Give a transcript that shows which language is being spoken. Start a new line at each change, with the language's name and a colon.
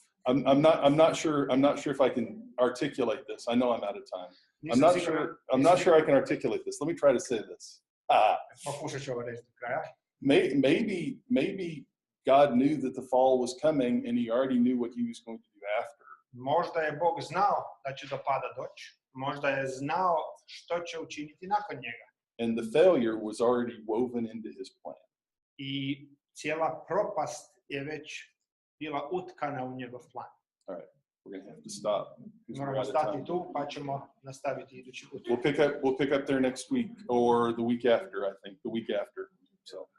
English: I'm not sure if I can articulate this. I know I'm out of time. I'm not sure I can articulate this. Let me try to say this.
Croatian: Pokušat ću ovo reći do kraja.
English: Maybe God knew that the fall was coming and he already knew what he was going to do after.
Croatian: Možda je Bog znao da će do pada doći. Možda je znao što će učiniti nakon njega.
English: And the failure was already woven into his plan.
Croatian: I cijela propast je već bila utkana u njegov plan.
English: All right, we're going to have to stop.
Croatian: Moramo stati tu, pa ćemo nastaviti idući put.
English: We'll pick up there next week or the week after, I think, the week after. So.